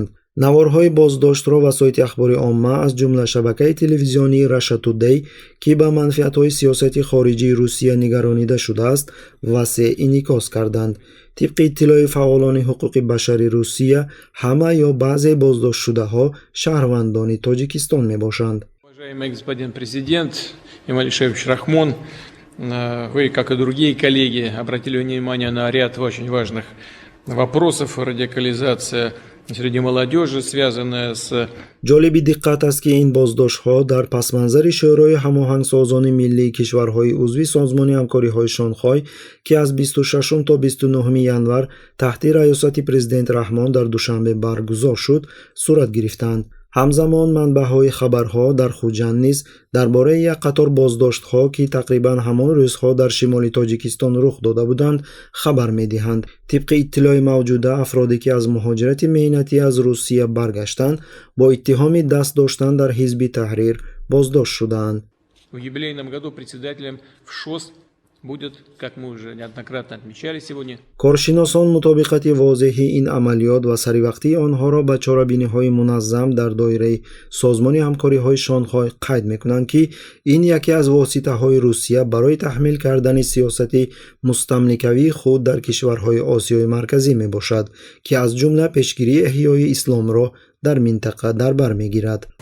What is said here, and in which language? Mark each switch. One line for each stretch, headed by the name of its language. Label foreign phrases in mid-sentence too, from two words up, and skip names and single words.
Tajik: наворҳои боздоштро васоити ахбори омма аз ҷумла шабакаи телевизионии Russia Today, ки ба манфиатҳои сиёсати хориҷии Русия нигаронида шудааст, васеъ инъикос карданд. тибқи иттилои фаъолони ҳуқуқи башари Русия, ҳама ё баъзе боздоштшудаҳо шаҳрвандони Тоҷикистон мебошанд.
Russian: Уважаемый господин президент Эмомали Шарипович Рахмон, вы, как и другие коллеги, обратили внимание на ряд очень важных вопросов. Радикализация среди молодежи, связанная с...
Tajik: ҷолиби диққат аст, ки ин боздоштҳо дар пасманзари шӯрои ҳамоҳангсозони миллии кишварҳои узви созмони ҳамкориҳои Шонхой, ки аз 26 то 29 январ таҳти раёсати президент Раҳмон дар Душанбе баргузор шуд, сурат гирифтанд. ҳамзамон манбаъҳои хабарҳо дар Хуҷанд низ дар бораи як қатор боздоштҳо, ки тақрибан ҳамон рӯзҳо дар шимоли Тоҷикистон рух дода буданд, хабар медиҳанд. тибқи иттилои мавҷуда, афроде ки аз муҳоҷирати меҳнатӣ аз Русия баргаштанд, бо иттиҳоми даст доштан дар ҳизби таҳрир боздошт шудаанд.
Russian: В юбилейном году председателем в ШОС будет, как мы уже неоднократно отмечали сегодня.
Tajik: коршиносон мутобиқати возеҳи ин амалиёт ва саривақтии онҳоро ба чорабиниҳои муназзам дар доираи созмони ҳамкориҳои Шонхой қайд мекунанд, ки ин яке аз воситаҳои Русия барои таҳмил кардани сиёсати мустамликавии худ дар кишварҳои Осиёи марказӣ мебошад, ки аз ҷумла пешгирии эҳёи исломро дар минтақа дар бар мегирад.